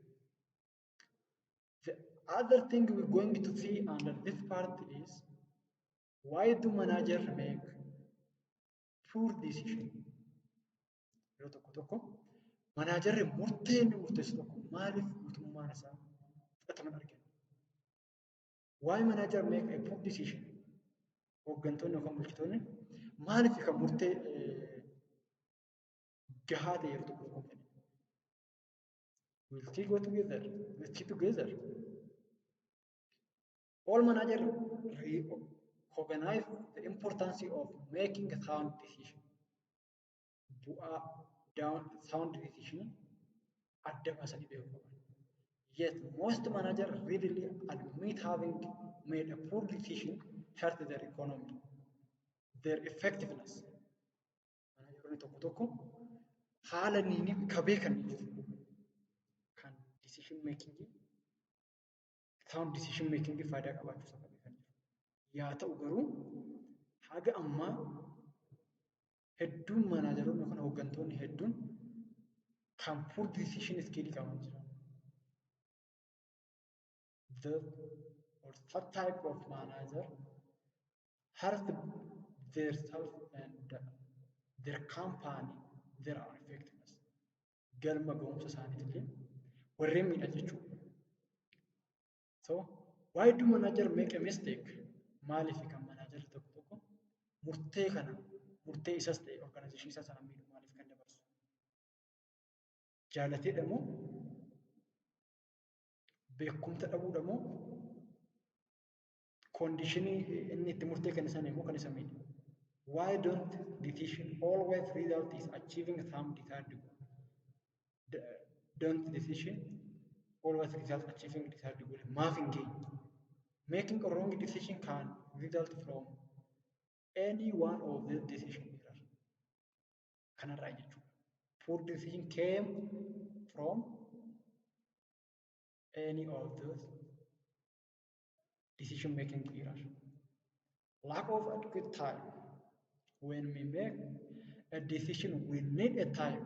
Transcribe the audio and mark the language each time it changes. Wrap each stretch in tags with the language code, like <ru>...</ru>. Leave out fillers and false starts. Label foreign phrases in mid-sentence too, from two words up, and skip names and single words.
<en>The other thing we're going to see under this part is why do managers make poor decision? Manager why manager make a poor decision?</en> <om>Hooggantoonni yookaan bulchitoonni maaliif kan murtee gahaa ta'e yeroo tokko tokko kenna?</om> <en>Will still go together. Let's keep together. All managers recognize the importance of making a sound decision.</en> <om>Bu'aa</om> <en>sound decision</en> <om>adda baasanii beekuu qaban.</om> <en>Yet most managers readily admit having made a poor decision hurt their economy, their effectiveness.</en> <om>Manageroonni tokko tokko haala niini ka beekan kan</om> <en>decision making sound decision making</en> <om>faayidaa qabaachuu isaa beekan jiru. Yaa ta'u garuu haga ammaa hedduun manaajeroonni yookaan hooggantoonni hedduun kan</om> <en>poor decision skill</en> <om>qaban jiran.</om> <en>That type of manager hurt their self and their company, their effectiveness.</en> <om>Galma ga'umsa isaaniitillee warreen miidha jechuudha.</om> <en>So, why do manager make a mistake?</en> <om>Maaliif kan manager tokko tokko murtee kana murtee isas ta'e organization isaa sana miidhu maaliif kan dabarsu? Jaalateedha moo beekumsa dhabuudha moo conditionii inni itti murtee kan isaan immoo kan isa miidhu?</om> <en>Why don't decision always result is achieving some desired goal? Don't decision always result achieving desired goal?</en> <om>Maaf hin geenye?</om> <en>Making a wrong decision can result from any one of the decision error.</en> <om>Kanarraa jechuudha.</om> <en>Poor decision came from any of those decision making error. Lack of adequate time. When we make a decision, we need a time.</en>